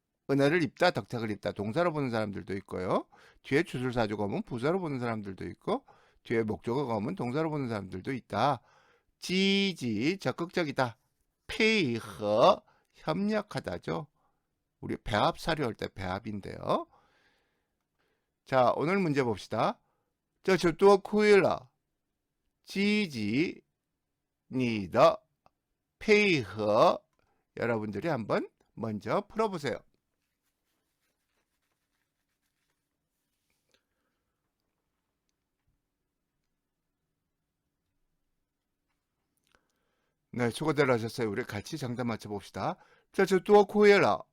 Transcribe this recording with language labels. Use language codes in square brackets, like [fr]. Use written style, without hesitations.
[ko] 은혜를 입다, 덕택을 입다. 동사로 보는 사람들도 있고요. 뒤에 주술사조가 오면 부사로 보는 사람들도 있고 뒤에 목적어가 오면 동사로 보는 사람들도 있다. 지지 적극적이다. 페이허 협력하다죠. 우리 배합 사료할 때 배합인데요. 자, 오늘 문제 봅시다. [zh] 这就多亏了积极你的配合. [ko] 여러분들이 한번 먼저 풀어보세요. 네, 수고들 하셨어요. 우리 같이 정답 맞춰봅시다. 자, 저 또 코에라.